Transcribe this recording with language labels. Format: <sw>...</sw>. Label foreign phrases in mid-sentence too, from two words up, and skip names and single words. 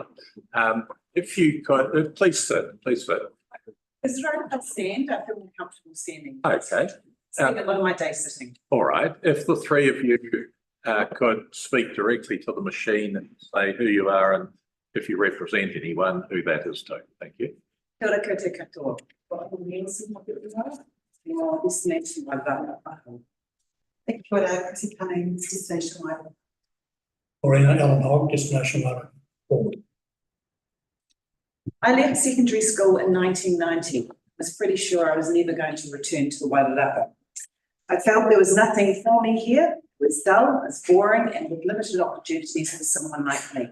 <en>If you could, please sit, please sit. Is it right if I stand? I feel more comfortable standing. Okay, Spend a lot of my day sitting. all right. If the three of you could speak directly to the machine and say who you are and if you represent anyone, who that is too. Thank you.</en> <mi>Kia ora koutou katoa.</mi> <en>Welcome, Nielsen, hope you're well. Your destination Wairarapa.</en> <mi>Kia ora,</mi> <en>Chrissy Cummings, destination Wairarapa. Corina Allen Hogg, destination Wairarapa. I left secondary school in 1990. I was pretty sure I was never going to return to the Wairarapa. I felt there was nothing for me here. It was dull, it was boring, and with limited opportunities for someone like me.</en>